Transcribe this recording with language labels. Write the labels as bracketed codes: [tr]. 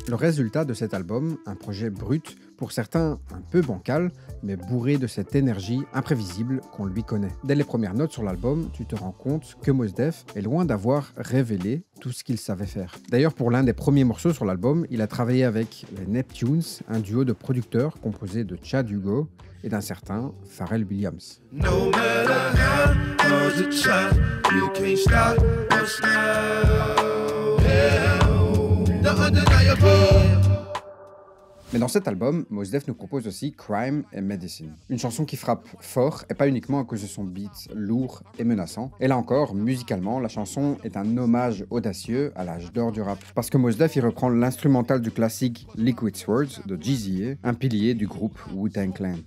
[fr] Le résultat de cet album, un projet brut, pour certains un peu bancal, mais bourré de cette énergie imprévisible qu'on lui connaît. Dès les premières notes sur l'album, tu te rends compte que Mos Def est loin d'avoir révélé tout ce qu'il savait faire. D'ailleurs, pour l'un des premiers morceaux sur l'album, il a travaillé avec les Neptunes, un duo de producteurs composé de Chad Hugo et d'un certain Pharrell Williams. [en] No matter how hard you try, you can't stop us now. The undeniable. [fr] Mais dans cet album, Mos Def nous propose aussi Crime and Medicine. Une chanson qui frappe fort, et pas uniquement à cause de son beat lourd et menaçant. Et là encore, musicalement, la chanson est un hommage audacieux à l'âge d'or du rap. Parce que Mos Def y reprend l'instrumental du classique Liquid Swords de Jeezy, un pilier du groupe Wu-Tang Clan.